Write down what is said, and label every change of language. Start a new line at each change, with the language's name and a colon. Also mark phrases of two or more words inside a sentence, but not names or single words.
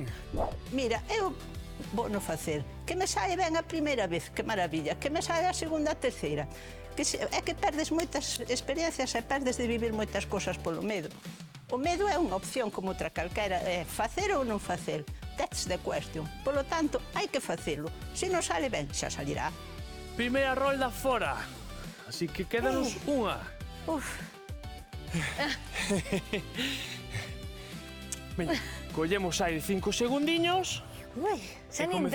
Galician: Mira, eu vou no facer. Que me sae ben a primeira vez, que maravilla. Que me sae a segunda, a terceira. É que perdes moitas experiencias e perdes de vivir moitas cosas polo medo. O medo é unha opción como outra calquera, é facer ou non facer.
English: That's the question.
Galician: Polo tanto, hai que facelo. Se non sale ben, xa salirá. Primeira rolda fora. Así que quédanos unha. Veña, collemos aire 5 segundiños. Ui, xa nin